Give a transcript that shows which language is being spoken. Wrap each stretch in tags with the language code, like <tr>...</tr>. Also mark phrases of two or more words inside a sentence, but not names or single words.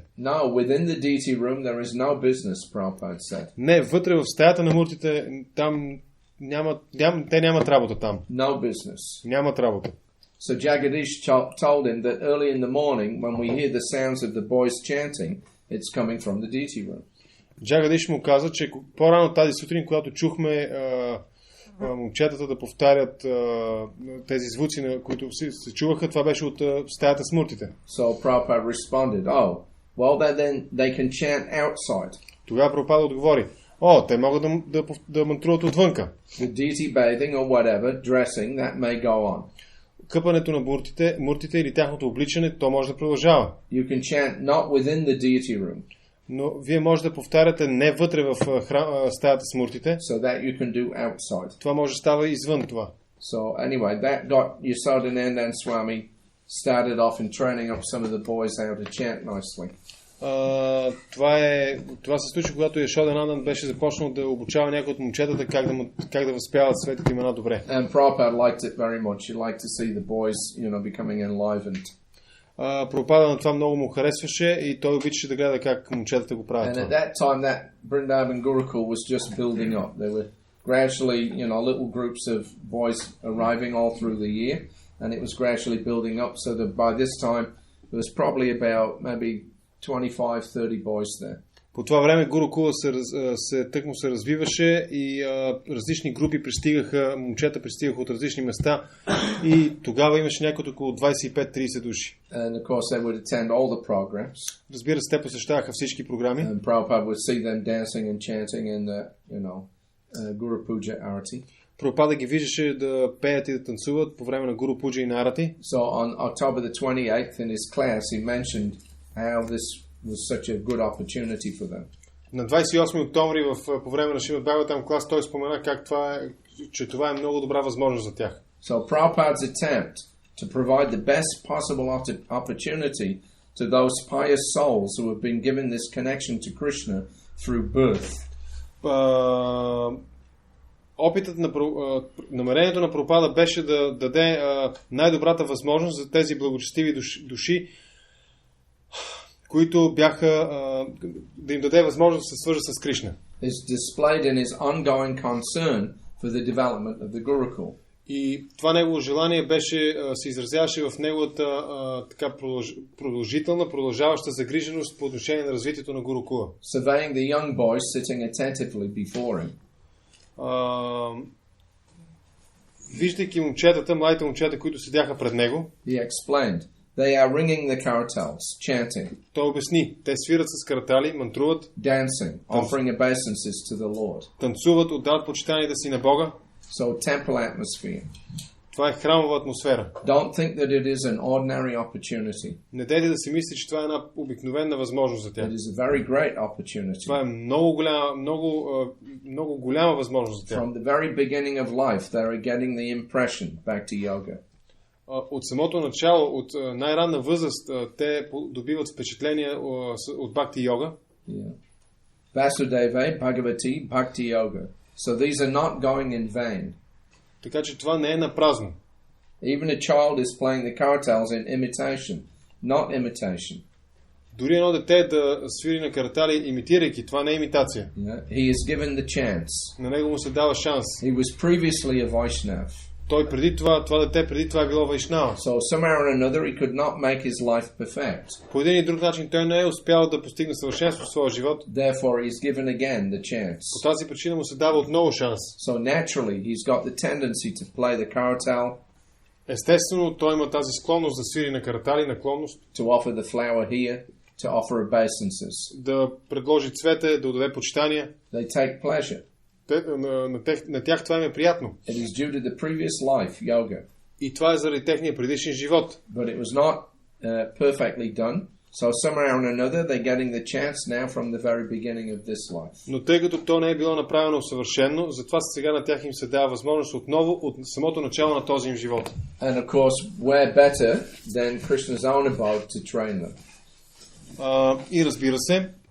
<en>No, within the deity room there is no business, Prabhupada said.</en> <bg>Не, вътре в стаята на муртите, там те нямат работа там.</bg> <en>No business.</en> <bg>Нямат работа.</bg> <en>So Jagadish told him that early in the morning, when we hear the sounds of the boys chanting, it's coming from the deity room.</en> <bg>Джагадиш му каза, че по-рано тази сутрин, когато чухме момчетата да повтарят тези звуци, на които се чуваха, това беше от стаята с муртите.</bg> <en>So Prabhupada responded, oh, well then they can chant outside.</en> <bg>Тогава Прабхупада отговори, те могат да мантруват отвънка.</bg> <en>The deity bathing or whatever, dressing, that may go on.</en> <bg>Къпането на муртите или тяхното обличане, то може да продължава.</bg> <en>You can chant not within the deity room.</en> <bg>Но вие може да повтаряте не вътре в стаята с муртите.</bg> <en>So that you can do outside.</en> <bg>Това може да става извън това.</bg> <en>So anyway, that got Yasodhanandan Swami started off in training up some of the boys how to chant nicely.</en> <bg>Това се случи, когато Яшодhanandan беше започнал да обучава някои от момчетата как да възпяват светите имена добре.</bg> <en>And Prabhupada liked it very much. He liked to see the boys, becoming enlivened.</en> <bg>Прабхупада на това много му харесваше и той обичаше да гледа как момчетата го правят.</bg> <en>And at that time, that Vrindavan Gurukul was just building up. There were gradually, little groups of boys arriving all through the year, and it was gradually building up so that by this time there was probably about maybe 25-30 boys there.</en> <bg>По това време Гурукула тъкмо се развиваше и различни групи момчета пристигаха от различни места и тогава имаше някъде около 25-30 души.</bg> <en>And of course they would attend all the programs.</en> <bg>Разбира се, те посещаваха всички програми.</bg> <en>And Prabhupada would see them dancing and chanting in the, Guru Puja Arati.</en> <bg>Прабхупада ги виждаше да пеят и да танцуват по време на Гуру Пуджа и на Арати.</bg> <en>So on October the 28th in his class he mentioned how this was such a good opportunity for them.</en> <bg>На 28 октомври по време на Шримад Бхагаватам клас той спомена че това е много добра възможност за тях.</bg> <en>So Prabhupada's attempt to provide the best possible opportunity to those pious souls who have been given this connection to Krishna through birth.</en> <bg>Намерението на Прабхупада беше да даде най-добрата възможност за тези благочестиви души, които бяха да им даде възможност да се свържат с Кришна.</bg> <en>Is displayed in his ongoing concern for the development of the Gurukul.</en> <bg>И това негово желание се изразяваше в неговата така продължаваща загриженост по отношение на развитието на Гурукула.</bg> <en>Surveying the young boys sitting attentively before him.</en> <bg>Виждайки младите момчета, които седяха пред него,</bg> <en>he explained, they are ringing the kartals, chanting.</en> <bg>Той обясни, те свират с картали, мантруват,</bg> <en>dancing, offering obeisances to the Lord.</en> <bg>Танцуват, отдават почитанието си на Бога.</bg> <en>So temple atmosphere.</en> <bg>Това е храмова атмосфера.</bg> <en>Don't think that it is an ordinary opportunity.</en> <bg>Не дайте да си мисли, че това е една обикновена възможност за тях.</bg> <en>It is a very great opportunity.</en> <bg>Това е много голяма възможност за тях.</bg> <en>From the very beginning of life, they are getting the impression back to yoga.</en> <bg>От самото начало, от най-ранна възраст, те добиват впечатление от бхакти йога.</bg> <en>Yeah. Vasudeva, Bhagavati, Bhakti Yoga. So these are not going in vain.</en> <bg>Така че това не е напразно.</bg> <en>Even a child is playing the kartals in imitation, not imitation.</en> <bg>Дори едно дете да свири на картали, имитирайки, това не е имитация.</bg> <en>He is given the chance.</en> <bg>На него му се дава шанс.</bg> <en>He was previously a Vaishnav.</en> <bg>Той това дете преди това е било вайшнава.</bg> <en>So somehow or another he could not make his life perfect.</en> <bg>По един или друг начин той не е успял да постигне съвършенство в своя живот.</bg> <en>Therefore he is given again the chance.</en> <bg>По тази причина му се дава отново шанс.</bg> <en>So naturally he's got the tendency to play the kartal.</en> <bg>Естествено той има тази склонност да свири на картали, наклонност.</bg> <en>To offer the flower here, to offer obeisances.</en> <bg>Да предложи цвете, да отдаде почитания.</bg> <en>They take pleasure.</en> <bg>На тях това им е приятно.</bg> <en>It is due to the previous life, yoga.</en> <bg>И това е заради техния предишен живот.</bg> <en>But it was not perfectly done. So somehow or another they're getting the chance now from the very beginning of this life.</en> <bg>Но тъй като то не е било направено съвършено, затова сега на тях им се дава възможност отново от самото начало на този им живот.</bg> <en>And of course, where better than Krishna's own abode to train them.</en> <bg>И разбира се,</bg>